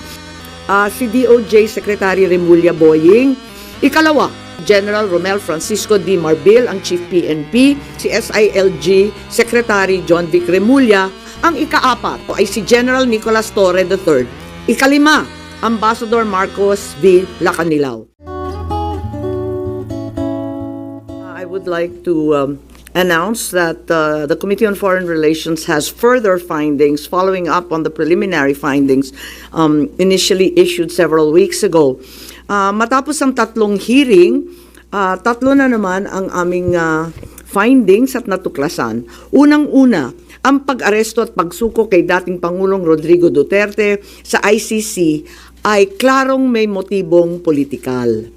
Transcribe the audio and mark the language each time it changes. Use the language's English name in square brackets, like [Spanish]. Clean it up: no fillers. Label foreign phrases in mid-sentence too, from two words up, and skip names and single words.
[Filipino] Si DOJ Secretary Remulla Boying. Ikalawa, General Romel Francisco D. Marbil, ang Chief PNP. Si SILG Secretary John Vic Remulla. Ang ikaapat ay si General Nicolas Torre III. Ikalima, Ambassador Marcos V. Lacanilao. [English] I would like to announce that the Committee on Foreign Relations has further findings following up on the preliminary findings initially issued several weeks ago. [Filipino] Matapos ang tatlong hearing, tatlo na naman ang aming findings at natuklasan. Unang-una, ang pag-aresto at pagsuko kay dating Pangulong Rodrigo Duterte sa ICC ay klarong may motibong politikal.